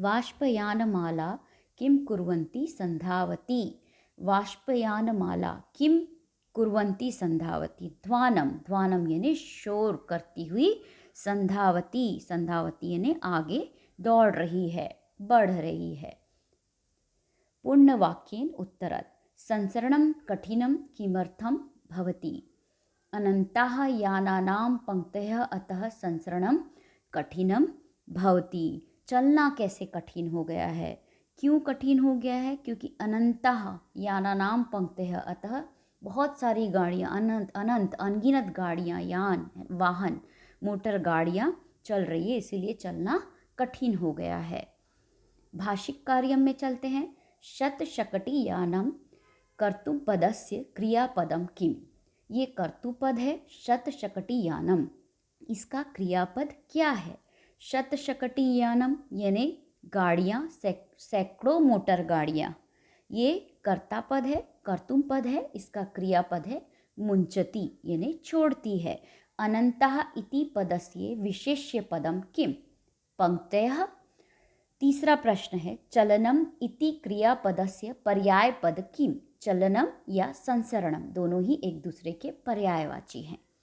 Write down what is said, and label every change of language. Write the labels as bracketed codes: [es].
[sa] वाष्पयानमाला किम कुर्वन्ति संधावती। वाष्पयानमाला किम कुर्वन्ति संधावती। [hi] ध्वानम, ध्वानम यानी शोर करती हुई। संधावती, संधावती यानी आगे दौड़ रही है, बढ़ रही है। [sa] पूर्णवाक्येन उत्तरत्। संसरणं कठिनं किमर्थं भवति। अनन्ताः यानानां पंक्तयः, अतः संसरणं कठिनं भवति। [hi] चलना कैसे कठिन हो गया है, क्यों कठिन हो गया है? क्योंकि [sa] अनंतः यानानां पंक्तयः, अतः [hi] बहुत सारी गाड़ियाँ, अनंत अनंत अनगिनत गाड़ियाँ, यान वाहन, मोटर गाड़ियाँ चल रही है, इसीलिए चलना कठिन हो गया है। भाषिक कार्यम में चलते हैं। [sa] शतशकटी यानम कर्तुपदस्य क्रियापदम किम। [hi] ये कर्तुपद है। शतशकटी यानम, इसका क्रियापद क्या है? शतशकटी यानम यानी गाड़ियाँ, सैकड़ों मोटर गाड़ियाँ। ये कर्ता पद है, कर्तुम पद है, इसका क्रियापद है मुंचती यानी छोड़ती है। [sa] अनंतः इति पदस्य विशेष्य पदम किम। पंक्तयः। [hi] तीसरा प्रश्न है, [sa] चलनम इति क्रियापदस्य पर्याय पद किम। [hi] चलनम या संसरणम दोनों ही एक दूसरे के पर्यायवाची हैं।